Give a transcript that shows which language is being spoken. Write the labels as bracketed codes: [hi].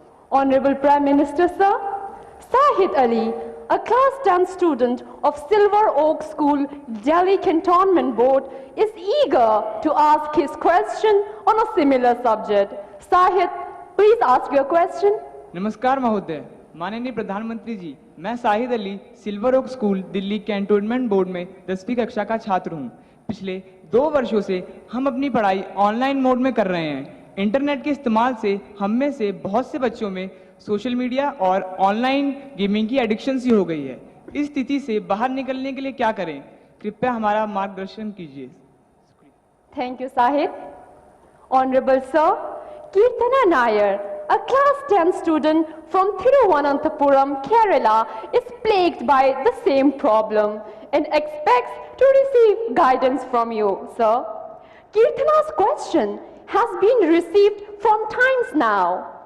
[en] Honorable Prime Minister, sir, Sahid Ali, a class 10 student of Silver Oak School, Delhi Cantonment Board, is eager to ask his question on a similar subject. Sahid, please ask your question. [hi] नमस्कार महोदय, माननीय प्रधानमंत्री जी, मैं Shahid Ali silver okay school Delhi cantonment board में 10वीं कक्षा का छात्र हूं। पिछले 2 वर्षों से हम अपनी पढ़ाई ऑनलाइन मोड में कर रहे हैं। इंटरनेट के इस्तेमाल से हम में से बहुत से बच्चों में सोशल मीडिया और ऑनलाइन गेमिंग की एडिक्शन सी हो गई है। इस स्थिति से बाहर निकलने के लिए क्या करें? कृपया हमारा मार्गदर्शन कीजिए। [en] Thank you, Sahid. Honorable Sir, Kirtana Nair, a class 10 student from Thiruvananthapuram, Kerala, is plagued by the same problem and expects to receive guidance from you, sir. Kirtana's question has been received from times now.